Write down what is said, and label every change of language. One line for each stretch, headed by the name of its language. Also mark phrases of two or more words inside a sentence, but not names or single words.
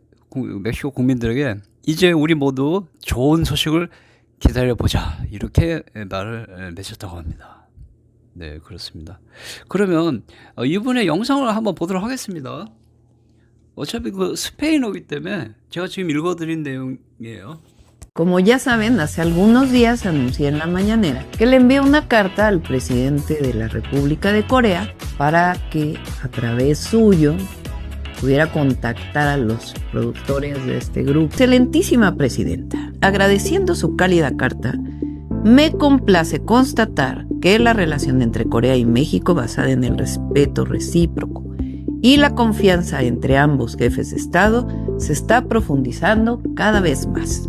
Korean: 멕시코 국민들에게 이제 우리 모두 좋은 소식을 기다려보자 이렇게 말을 맺었다고 합니다. 네, 그렇습니다. 그러면 이분의 영상을 한번 보도록 ha겠습니다. 어차피 그 스페인어이기 때문에 제가 지금 읽어드린 내용이에요.
Spanish: Como ya saben, hace algunos días anuncié en la mañanera que le envié una carta al presidente de la República de Corea para que a través suyo pudiera contactar a los productores de este grupo. Excelentísima presidenta, agradeciendo su cálida carta, me complace constatar que la relación entre Corea y México, basada en el respeto recíproco y la confianza entre ambos jefes de Estado, se está profundizando cada vez más.